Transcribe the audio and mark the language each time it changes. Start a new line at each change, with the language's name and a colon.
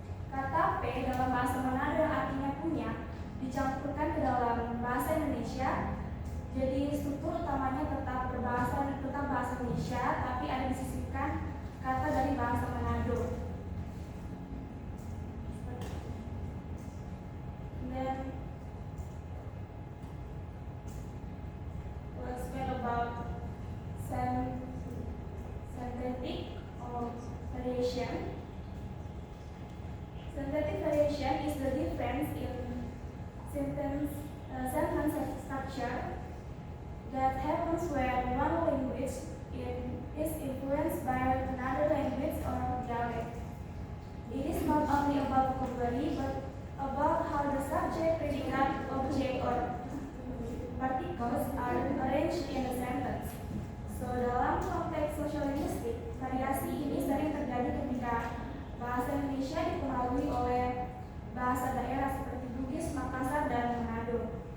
Indonesian: Kata P dalam bahasa Manado yang artinya punya dicampurkan ke dalam bahasa Indonesia. Jadi struktur utamanya tetap bahasa Indonesia, tapi ada disisipkan kata dari bahasa Manado.
English: Dan let's talk about synthetic or variation. Synthetic variation is the difference in sentence structure that happens when one language is influenced by another language or dialect. It is not only about vocabulary but about how the subject, predicate, object, or particles are arranged in a sentence.
Indonesian: So dalam konteks sosial-linguistik, variasi ini sering terjadi ketika bahasa Indonesia dipengaruhi oleh bahasa daerah seperti Bugis, Makassar, dan Manado.